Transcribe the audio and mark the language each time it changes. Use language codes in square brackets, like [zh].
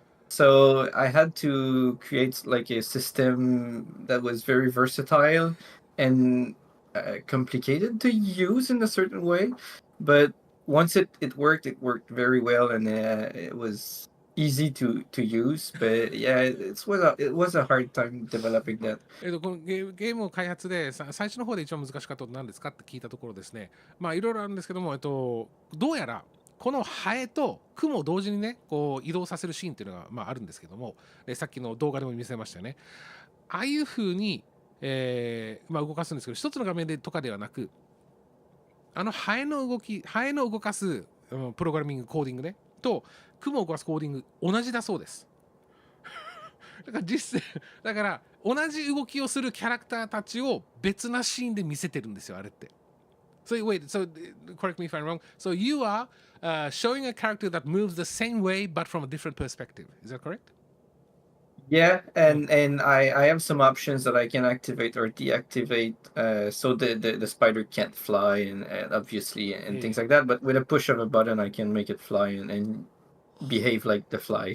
[en] So I had to create like a system that was very versatile and complicated to use in a certain way. But once it worked very well, and it was easy to use. But yeah, it was a hard time developing that. [ja] このゲームを開発で最初の方で一番難しかったこと何ですかって聞いたところですね、いろいろあるんですけども、どうやらこのハエと雲を同時にねこう移動させるシーンっていうのがあるんですけども、さっきの動画でも見せましたよね。ああいう風に、動かすんですけど、一つの画面でとかではなく、ハエの動かすプログラミングコーディングねと雲を動かすコーディング同じだそうです。だから同じ動きをするキャラクターたちを別なシーンで見せてるんですよ、あれって。 [en] So wait, so correct me if I'm wrong. So you are showing a character that moves the same way but from a different perspective. Is that correct? Yeah, and I have some options that I can activate or deactivate, so the spider can't fly and obviously and things like that. But with a push of a button, I can make it fly and behave like the fly.